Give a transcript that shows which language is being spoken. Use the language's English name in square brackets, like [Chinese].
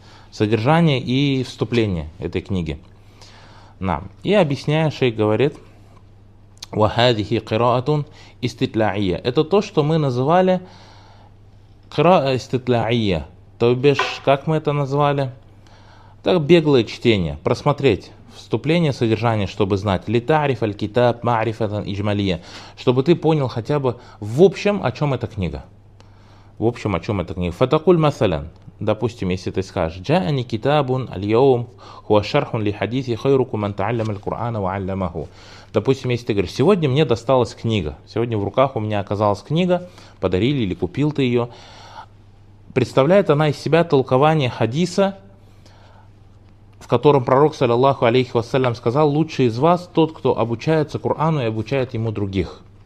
[Russian] Содержание и вступление этой книги. И объясняя, шейх говорит, [Arabic] وهذه قراءة استطلاعية. [Russian] Это то, что мы называли [Arabic] قراءة استطلاعية. [Russian] То бишь, как мы это назвали? Так, беглое чтение. Просмотреть вступление, содержание, чтобы знать. [Arabic] لتعرف الكتاب معرفة إجمالية. [Russian] Чтобы ты понял хотя бы в общем, о чем эта книга. В общем, о чем эта книга. [Arabic] فتقول مثلا, [Russian] допустим, если ты скажешь, [Arabic] جاءني كتاب اليوم هو شرح لحديث خيركم من تعلم القرآن وعلمه. [Russian] Допустим, если ты говоришь, сегодня мне досталась книга, сегодня в руках у меня оказалась книга, подарили или купил ты ее, представляет она из себя толкование хадиса, в котором пророк, саллиллаху алейхи вассалям, сказал, лучший из вас тот, кто обучается Корану и обучает ему других.